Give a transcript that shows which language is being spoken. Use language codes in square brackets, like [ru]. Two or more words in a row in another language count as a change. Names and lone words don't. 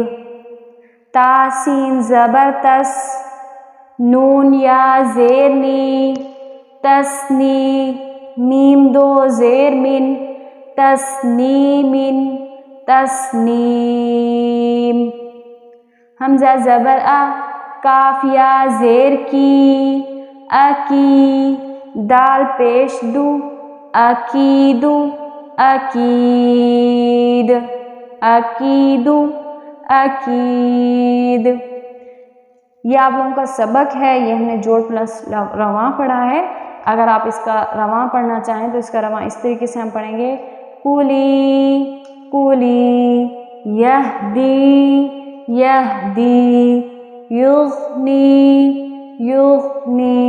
[ur] تا سین زبر تس، نون یا زیر نی، تسنی، میم دو زیر من، تسنیمن تسنیم. حمزہ زبر آ، کاف یا زیر کی، اکی، دال پیش دو، اکیدو اکید، اکیدو اکید. یہ آپ لوگوں کا سبق ہے، یہ ہم نے جوڑ پلس رواں پڑھا ہے. اگر آپ اس کا رواں پڑھنا چاہیں تو اس کا رواں اس طریقے سے ہم پڑھیں گے. [ar] کولی کولی، یہدی یہدی، یغنی یغنی.